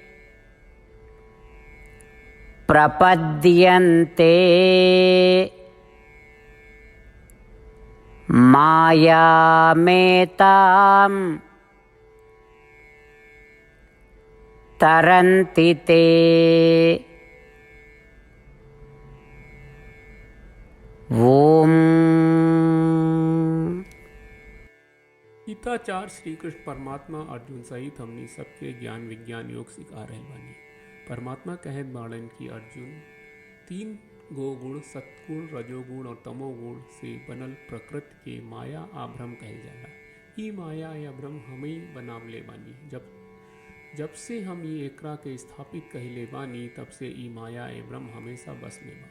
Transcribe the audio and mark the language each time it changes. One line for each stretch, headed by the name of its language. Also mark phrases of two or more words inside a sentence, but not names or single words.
Sanskrit: प्रपद्यन्ते मायामेतां तरन्ति ते। ओम।
Bhojpuri: गीताचार्य श्री कृष्ण परमात्मा अर्जुन सहित हमनी सबके ज्ञान विज्ञान योग सिखा रहे बानी। परमात्मा कहत बाड़न की अर्जुन 3 गो गुण सत्गुण रजोगुण और तमोगुण से बनल प्रकृति के माया आभ्रम कहल जाला। ई माया या भ्रम हम ही बनावले बानी। जब से हम ये एकरा के स्थापित कहले बानी तब से ई माया ए भ्रम हमेशा बस में बा।